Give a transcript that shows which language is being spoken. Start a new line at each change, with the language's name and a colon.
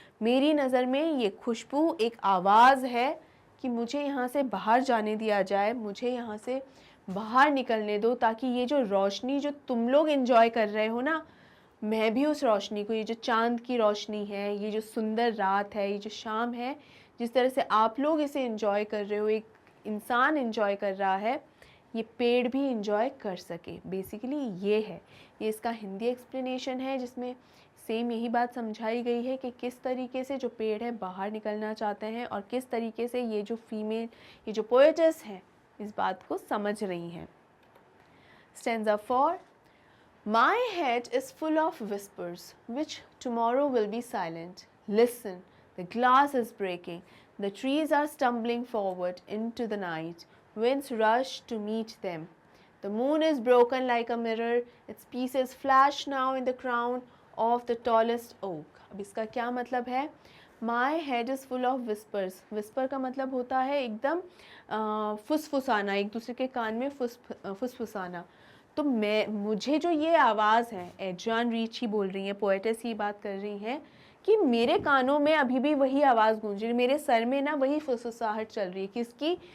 Hindi: मेरी नज़र में ये खुशबू एक आवाज़ है कि मुझे यहाँ से बाहर जाने दिया जाए, मुझे यहाँ से बाहर निकलने दो, ताकि ये जो रोशनी जो तुम लोग इंजॉय कर रहे हो ना, मैं भी उस रोशनी को, ये जो चाँद की रोशनी है, ये जो सुंदर रात है, ये जो शाम है, जिस तरह से आप लोग इसे इंजॉय कर रहे हो, एक इंसान इंजॉय कर रहा है, ये पेड़ भी इंजॉय कर सके। बेसिकली ये है, ये इसका हिंदी एक्सप्लेनेशन है, जिसमें सेम यही बात समझाई गई है कि किस तरीके से जो पेड़ है बाहर निकलना चाहते हैं, और किस तरीके से ये जो फीमेल, ये जो पोएटेस हैं, इस बात को समझ रही हैं।
English: Stanza 4, My head is full of whispers, which tomorrow will be silent. Listen, the glass is breaking, the trees are stumbling forward into the night, winds rush to meet them. The moon is broken like a mirror, its pieces flash now in the crown of the tallest oak.
Hindi: अब इसका क्या मतलब है?
English: My head is full of whispers.
Hindi: Whisper का मतलब होता है एकदम फुसफुसाना, एक दूसरे के कान में फुसफुसाना। तो मुझे जो ये आवाज़ है, एड्रियन रीच ही बोल रही हैं, पोएटेस ही बात कर रही हैं कि मेरे कानों में अभी भी वही आवाज़ गूंज रही है, मेरे सर में ना वही फुसफुसाहट चल रही है। किसकी?